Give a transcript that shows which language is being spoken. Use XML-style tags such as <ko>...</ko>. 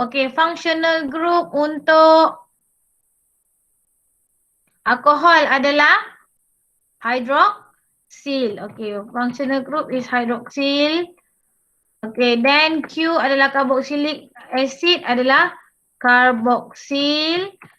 <ms>Okey, functional group untuk alkohol adalah hydroxyl.</ms> <en>Okay, functional group is hydroxyl.</en> <ms>Okay, then Q adalah carboxylic acid adalah carboxyl.</ms>